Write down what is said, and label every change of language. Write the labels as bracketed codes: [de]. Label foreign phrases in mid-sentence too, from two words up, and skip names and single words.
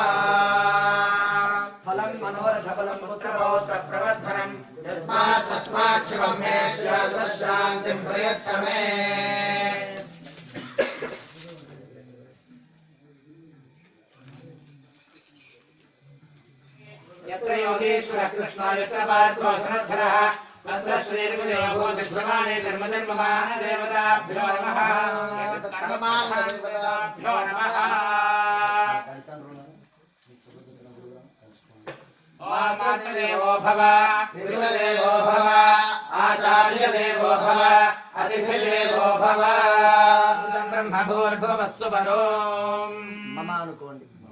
[sa] ఫలం మనోరథ ఫలం పుత్రపౌత్ర ప్రవర్ధనం యస్మాత్ తస్మాత్ శివం మే శాంతిం ప్రయచ్చ మే. యత్ర యోగేశ్వర కృష్ణ యత్ర పార్థో ధనుర్ధరః తత్ర శ్రీర్గుదేవో విద్యమానే ధర్మధర్మమాన దేవతాభ్యో నమః కర్మాభ్యో నమః. ఓం ఆత్మదేవో భవ పితృదేవో భవ ఆచార్యదేవో భవ అతిథిదేవో భవ బ్రహ్మభూర్భువస్సు పరోం మమ అనుకోండి.